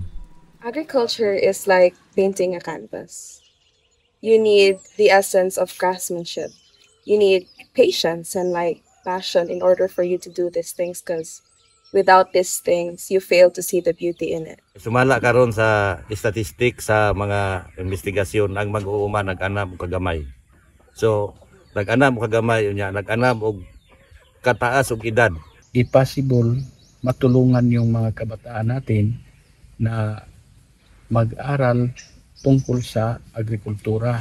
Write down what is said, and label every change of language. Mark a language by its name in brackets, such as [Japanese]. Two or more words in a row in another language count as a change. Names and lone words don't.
[English] Agriculture is like painting a canvas. You need the essence of craftsmanship. You need patience and passion in order for you to do these things, because without these things, you fail to see the beauty in it. [Cebuano] Sumala karon sa statistic sa mga investigasyon, ang mag-uuma nag-anam og kagamay. So, nag-anam og kagamay unya, nag-anam og kataas og edad. [Filipino] I-possible matulungan yung mga kabataan natin na mag-aral tungkol sa agrikultura.